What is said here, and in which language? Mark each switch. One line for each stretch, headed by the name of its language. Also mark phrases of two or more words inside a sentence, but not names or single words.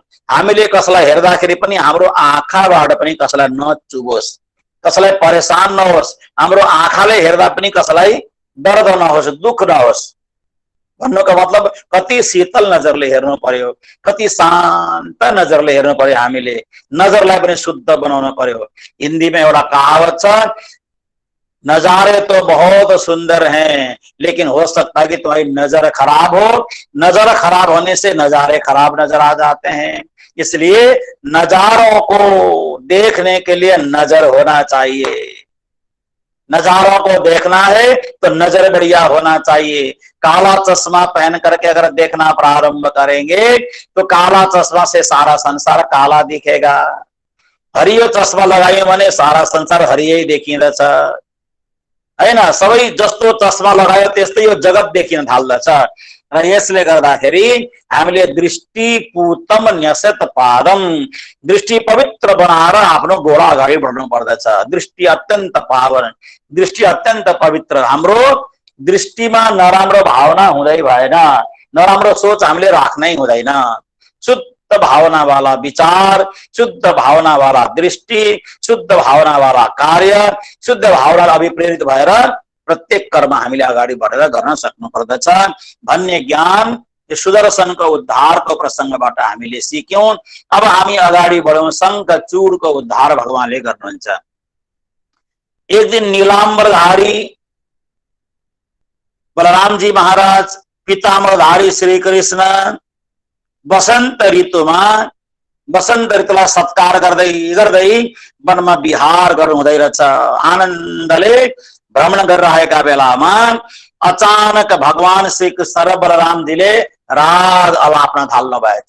Nepali: हामीले कसैलाई हेर्दाखेरि पनि हाम्रो आँखाबाट पनि कसैलाई नचुबोस्, कसैलाई परेशान नहोस्, हाम्रो आँखाले हेर्दा पनि कसैलाई दर्द नहोस्, दुख नहोस्। भन्नुको मतलब कति शीतल नजरले हेर्नु पर्यो, कति शान्त नजरले हेर्नु पर्यो। हामीले नजरलाई पनि शुद्ध बनाउनु पर्यो। हिन्दीमा एउटा कहावत छ,
Hindi: नजारे तो बहुत सुंदर हैं लेकिन हो सकता है कि तुम्हारी नजर खराब हो। नजर खराब होने से नजारे खराब नजर आ जाते हैं। इसलिए नजारों को देखने के लिए नजर होना चाहिए। नजारों को देखना है तो नजर बढ़िया होना चाहिए। काला चश्मा पहन करके अगर देखना प्रारंभ करेंगे तो काला चश्मा से सारा संसार काला दिखेगा।
Nepali: हरियो चश्मा लगाइयो भने सारा संसार हरियै देखिँदछ हैन। सबै जस्तो चश्मा लगायो त्यस्तै यो जगत देखिन थाल्दछ। र यसले गर्दाखेरि हामीले
Sanskrit: दृष्टि पूतम न्यसत पादम,
Nepali: दृष्टि पवित्र बनाएर आफ्नो गोडा अगाडि बढ्नु पर्दछ। दृष्टि अत्यन्त पावन, दृष्टि अत्यन्त पवित्र। हाम्रो दृष्टिमा नराम्रो भावना हुँदै भएन, नराम्रो सोच हामीले राख्नै हुँदैन। शुद्ध भावना वाला विचार, शुद्ध भावना वाला दृष्टि, शुद्ध भावना वाला कार्य, शुद्ध भावना अभिप्रेरित भएर प्रत्येक कर्म हामीले अगाडि बढेर गर्न सक्नु पर्दछ भन्ने ज्ञान यो सुदर्शनको उद्धारको प्रसङ्गबाट हामीले सिक्यौं। अब हामी अगाडि बढौं। शङ्खचूडको उद्धार भगवानले गर्नुहुन्छ। एक दिन नीलाम्बरधारी बलरामजी महाराज, पीताम्बरधारी श्री कृष्ण वसन्त ऋतुलाई सत्कार गर्दै गर्दै वनमा विहार गर्नु हुँदै रहेछ। आनन्दले भ्रमण गरिरहेका बेलामा अचानक भगवान श्री कृष्ण र बलरामजीले राग अलाप्न थाल्नु भएछ।